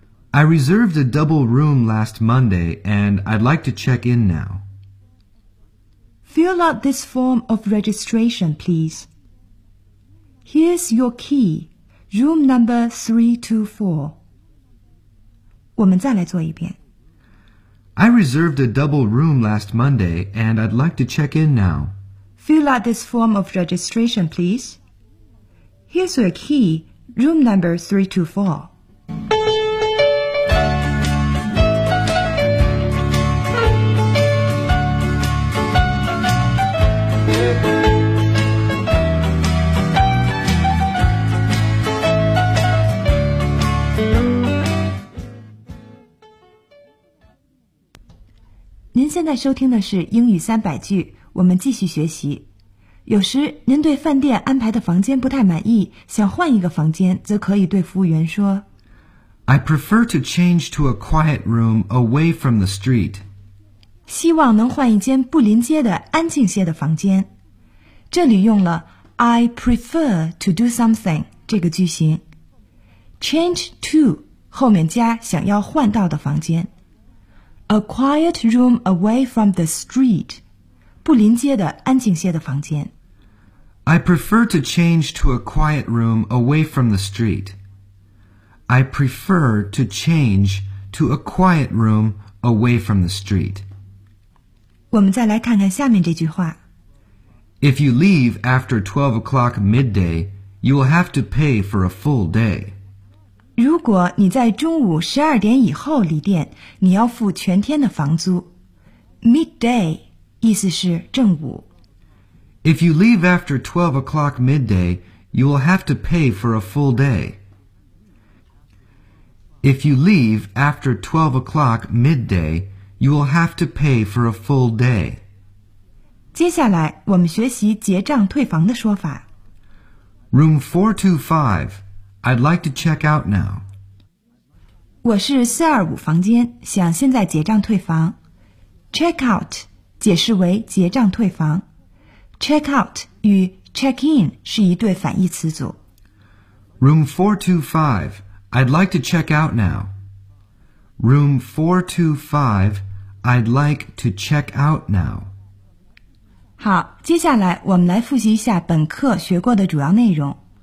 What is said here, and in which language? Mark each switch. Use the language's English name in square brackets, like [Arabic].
[English] I reserved a double room last Monday, and I'd like to check in now. Fill out this form of registration, please. Here's your key, room number 324. [Chinese] 我们再来做一遍。 [English] I reserved a double room last Monday, and I'd like to check in now. Fill out this form of registration, please. Here's your key, room number 324. [Chinese] 您现在收听的是英语三百句，我们继续学习。有时您对饭店安排的房间不太满意，想换一个房间，则可以对服务员说 [English] I prefer to change to a quiet room away from the street. [Chinese] 希望能换一间不临街的安静些的房间。这里用了 [English] I prefer to do something [Chinese] 这个句型。 [English] Change to [Chinese] 后面加想要换到的房间。 [English] A quiet room away from the street. [Chinese] 不临街的安静些的房间。 [English] I prefer to change to a quiet room away from the street. I prefer to change to a quiet room away from the street. [Chinese] 我们再来看看下面这句话。 [English] If you leave after 12 o'clock midday, you will have to pay for a full day. [Chinese] 如果你在中午十二点以后离店，你要付全天的房租。 Midday 意思是正午。 [English] If you leave after 12 o'clock midday, you will have to pay for a full day. If you leave after 12 o'clock midday, you will have to pay for a full day. [Chinese] 接下来我们学习结账退房的说法。 [English] Room 425. I'd like to check out now. [Chinese] 我是425房间，想现在结账退房。 [English] Check out [Chinese] 解释为结账退房。Check out 与 [English] check in [Chinese] 是一对反义词组。 [English] Room 425, I'd like to check out now. Room 425, I'd like to check out now. [Chinese] 好，接下来我们来复习一下本课学过的主要内容。